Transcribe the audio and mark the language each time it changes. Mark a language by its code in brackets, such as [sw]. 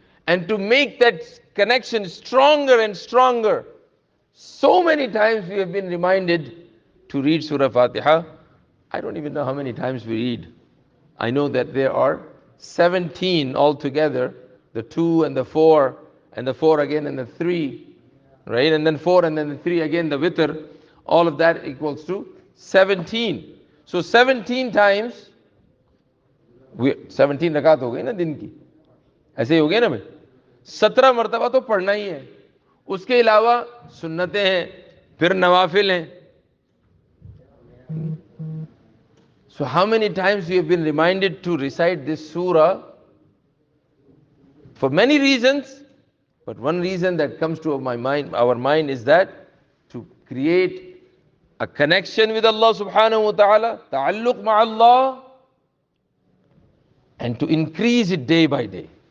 [en] And to make that connection stronger and stronger, so many times we have been reminded to read Surah Fatiha. I don't even know how many times we read. I know that there are 17 altogether, the 2 and the 4, and the 4 again and the 3, right? And then 4 and then the 3 again, the witr. All of that equals to 17. So 17 times, [hi] 17 रकात हो गई ना दिन की, ऐसे ही हो गए ना भाई, 17 मरतबा तो पढ़ना ही है. उसके अलावा सुन्नतें हैं, फिर नवाफिल हैं. [en] So how many times we have been reminded to recite this surah? For many reasons, but one reason that comes to our mind is that to create a connection with Allah subhanahu wa ta'ala, ta'alluq ma'allah, and to increase it day by day.